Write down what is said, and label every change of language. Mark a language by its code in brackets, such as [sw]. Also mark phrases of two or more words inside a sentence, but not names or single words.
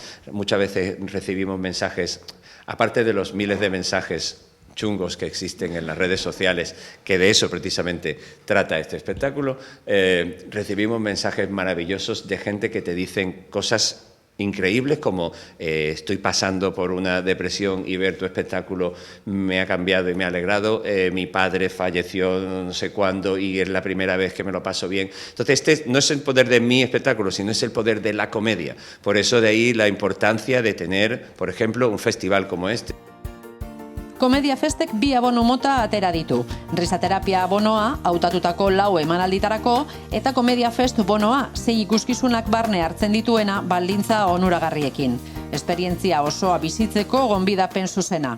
[es] Muchas veces recibimos mensajes, aparte de los miles de mensajes chungos que existen en las redes sociales, que de eso precisamente trata este espectáculo, recibimos mensajes maravillosos de gente que te dicen cosas increíbles como estoy pasando por una depresión y ver tu espectáculo me ha cambiado y me ha alegrado, mi padre falleció no sé cuándo y es la primera vez que me lo paso bien. Entonces este no es el poder de mi espectáculo, sino es el poder de la comedia. Por eso de ahí la importancia de tener, por ejemplo, un festival como este. [eu] Komedia Festek 2 abono mota atera ditu. Risaterapia abonoa, hautatutako 4 emanalditarako, eta Komedia Fest bonoa, 6 ikuskizunak barne hartzen dituena baldintza onuragarriekin. Esperientzia osoa bizitzeko gonbidapen zuzena.